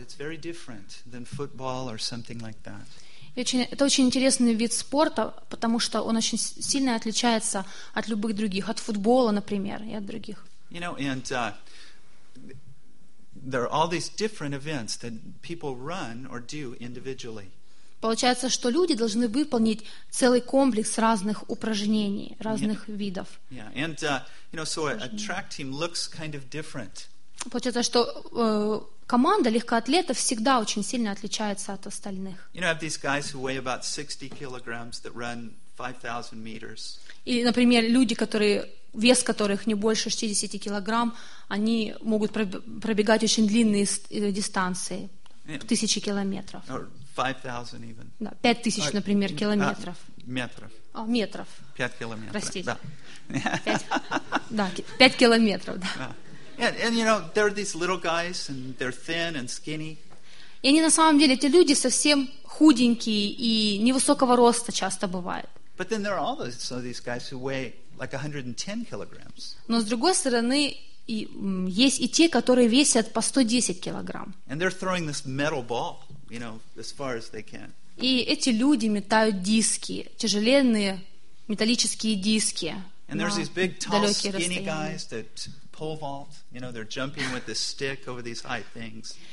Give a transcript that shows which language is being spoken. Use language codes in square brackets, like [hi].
[en] It's very different than football or something like that. [ru] Это очень интересный вид спорта, потому что он очень сильно отличается от любых других, от футбола, например, и от других. [en] You know, and there are all these different events that people run or do individually. [ru] Получается, что люди должны выполнить целый комплекс разных упражнений, разных видов. [en] Yeah, and you know, so a track team looks kind of different. [ru] Получается, что команда легкоатлетов всегда очень сильно отличается от остальных. [en] You know, have these guys who weigh about 60 kilograms that run 5,000 meters. [ru] И, например, люди, которые вес которых не больше 60 килограмм, они могут пробегать очень длинные дистанции, тысячи километров. [en] 5,000 even. [ru] Да, 5,000, например, километров. Метров. А, метров. 5 километров. Простите. Да. 5 километров, да. [en] And you know, there are these little guys and they're thin and skinny. [ru] И они на самом деле эти люди совсем худенькие и невысокого роста часто бывают. [en] But then there are also these guys who weigh like 110 kilograms. [ru] Но с другой стороны, есть и те, которые весят по 110 килограмм. [en] And they're throwing this metal ball, you know, as far as they can. [ru] И эти люди метают диски, тяжеленные металлические диски. [en] And there's these big, tall, skinny guys that pole vault, you know, they're jumping with this stick over these high things.